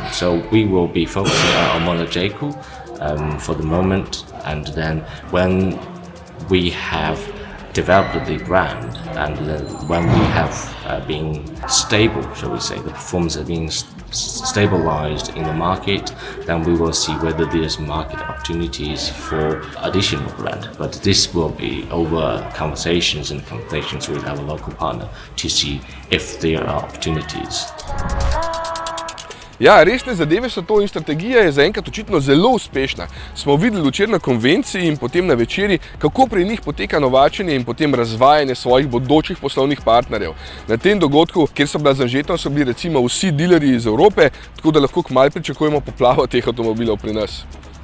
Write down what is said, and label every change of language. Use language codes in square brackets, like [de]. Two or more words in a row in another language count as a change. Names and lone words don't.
[en] So we will be focusing on Omoda Jaecoo for the moment, and then when we have developed the brand and when we have been stable, shall we say, the performance has been stabilized in the market, then we will see whether there's market opportunities for additional brand. But this will be over conversations with our local partner to see if there are opportunities. [sl] Ja, resne zadeve so to in strategija je zaenkrat očitno zelo uspešna. Smo videli včeraj na konvenciji in potem na večeri, kako pri njih poteka novačenje in potem razvajanje svojih bodočih poslovnih partnerjev. Na tem dogodku, kjer so bila zažeta, so bili recimo vsi dilerji iz Evrope, tako da lahko kmalu pričakujemo poplavo teh avtomobilov pri nas.